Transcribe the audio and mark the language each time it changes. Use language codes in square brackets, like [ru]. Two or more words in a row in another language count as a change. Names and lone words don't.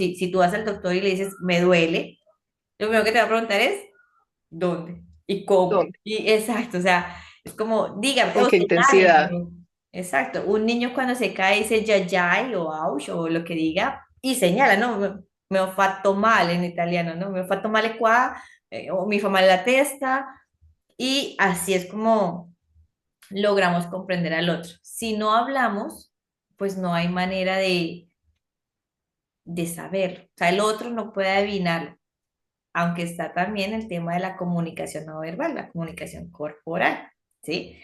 [es] Si tú vas al doctor y le dices, me duele, lo primero que te va a preguntar es, ¿dónde? ¿Y cómo? ¿Dónde? Y exacto, o sea, es como, dígame, ¿Con o qué intensidad? señáleme. Exacto, un niño cuando se cae dice yayay o ouch o lo que diga y señala, ¿no? [it] Me ho fatto male [es] en italiano, ¿no? [it] Me ho fatto male qua, o mi fa male la testa, [es] y así es como logramos comprender al otro. Si no hablamos, pues no hay manera de saber, o sea, el otro no puede adivinar aunque está también el tema de la comunicación no verbal, la comunicación corporal, ¿sí?